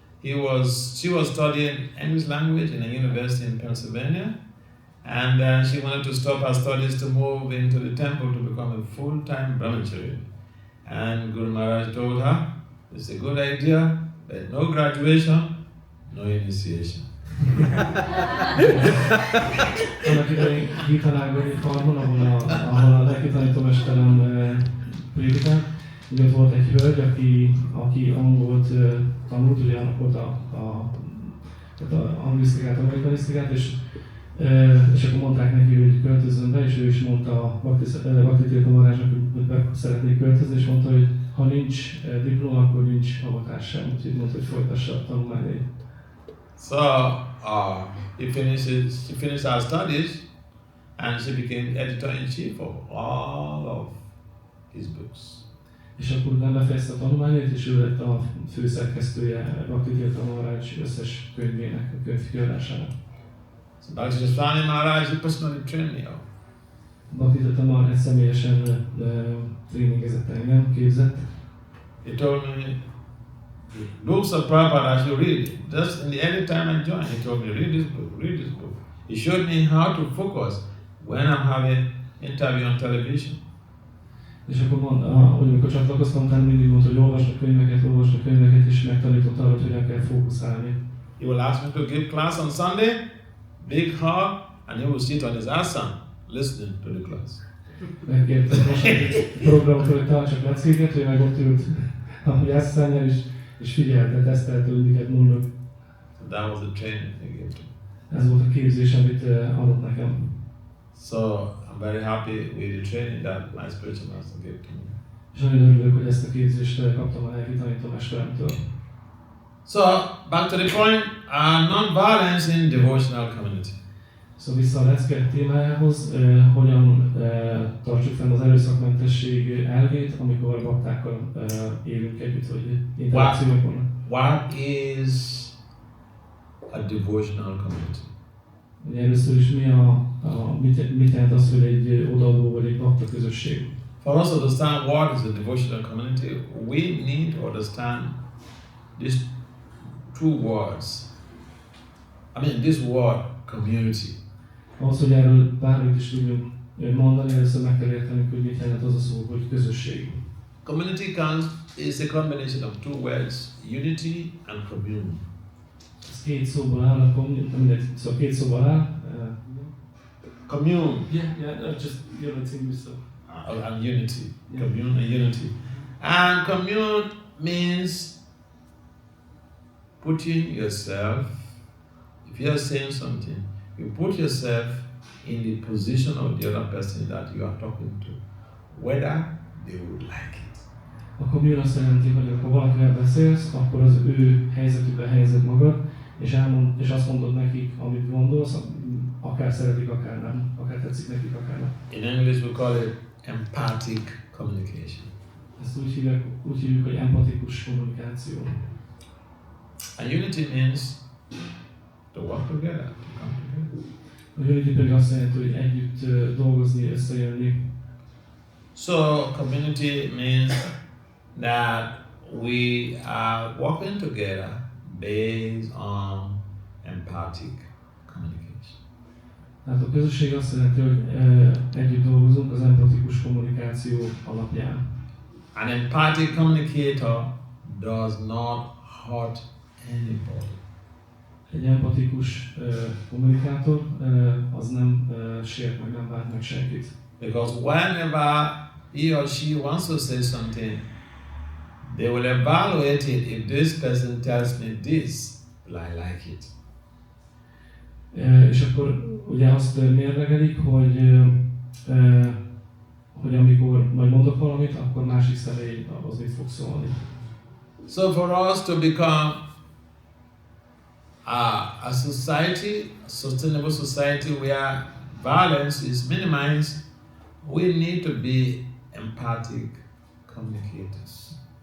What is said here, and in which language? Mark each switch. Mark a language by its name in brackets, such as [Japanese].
[English] She was studying English language in a university in Pennsylvania, and then she wanted to stop her studies to move into the temple to become a full-time brahmachari. And Guru Maharaj told her, it's a good idea, but no graduation, no initiation. [Hungarian] Annak idején Gitanagari farmon, ahol a lelki tanítómesterem prédikált, ugye volt egy hölgy, aki angolt tanult, ugye annak volt a anglisztikát, amerikanisztikát, és akkor mondták neki, hogy költözzön be, és ő is mondta a Bhakti Maharajnak, hogy be szeretnék költözni, és mondta, hogy ha nincs diploma, akkor nincs avatás sem, úgyhogy mondta, hogy folytassa a tanulmányait. [English] So she finished her studies, and she became editor-in-chief of all of his books. [Hungarian] És akkor nem befejezte a tanulmányait, és ő lett a főszerkesztője Bhakti Maharaj összes könyvének, a könyv kiadásának. [English] So Bhakti Swami Maharaj, he personally trained me up. [Hungarian] Bhakti Maharaj személyesen tréningezett engem, képzett. [English] He told me, the books of Prabhupada I should read. Just in the early time I joined, he told me, read this book, read this book. He showed me how to focus when I'm having interview on television. [Hungarian] És akkor hogy amikor csatlakoztam, utána mindig mondta, hogy olvasd a könyveket, és megtanított arra, hogy hogyan kell fókuszálni. [English] He will ask me to give class on Sunday, big hall, and he will sit on his asana, listening to the class. [Hungarian] Megkért egy programot, hogy tartsak leckéket, hogy meg ott ült a jászszányjal, és figyelte, tesztelte, hogy miket mondok. [English] That was the training he gave to me. [Hungarian] Ez volt a képzés, amit adott nekem. [English] So I'm very happy with the training that my spiritual master gave to me. [Hungarian] És nagyon örülök, hogy ezt a képzést kaptam a lelki tanítómesteremtől. [English] So back to the point, non-violence in devotional community. [Hungarian] Szóval vissza a lecke témájához, hogyan tartsuk fenn az erőszakmentesség elvét, amikor baktákkal élünk együtt, vagy interakciók vannak. [English] What is a devotional community? [Hungarian] Ugye először is mit jelent az, hogy egy odaadó vagy egy bakta közösség? [English] For us to understand what is a devotional community, we need to understand these two words. This word community. [Hungarian] Ahhoz, hogy erről bármit is tudjunk mondani, először meg kell értenünk, hogy mit jelent az a szó, hogy közösség. [English] Community is a combination of two words, unity and commune. [Hungarian] Ez két szóból áll, szóval két szóból áll. [English] Commune. Just unity, so. And unity. Yeah. Commune and unity. And commune means putting yourself, if you are saying something, you put yourself in the position of the other person that you are talking to, whether they would like it. [Hungarian] A commune azt jelenti, hogy amikor valakivel beszélsz, akkor az ő helyzetükbe helyezed magad, és azt mondod nekik, amit gondolsz, akár szeretik, akár nem, akár tetszik nekik, akár nem. [English] In English we call it empathic communication. [Hungarian] Ezt úgy hívjuk, hogy empatikus kommunikáció. [English] And unity means to work together, to come together. [Hungarian] A unity pedig azt jelenti, hogy együtt dolgozni, összejönni. [English] So community means that we are working together based on empathic communication. [Hungarian] Tehát a közösség azt jelenti, hogy együtt dolgozunk az empatikus kommunikáció alapján. [English] An empathic communicator does not hurt anybody. [Hungarian] Egy empatikus kommunikátor az nem sért meg, nem vált meg senkit. [English] Because whenever he or she wants to say something, they will evaluate it. If this person tells me this, will I like it? [Hungarian] És akkor ugye azt mérlegelik, hogy amikor majd mondok valamit, akkor másik személy az mit fog szólni. [English] So for us to become a society, a sustainable society where violence is minimized, we need to be empathic communicators.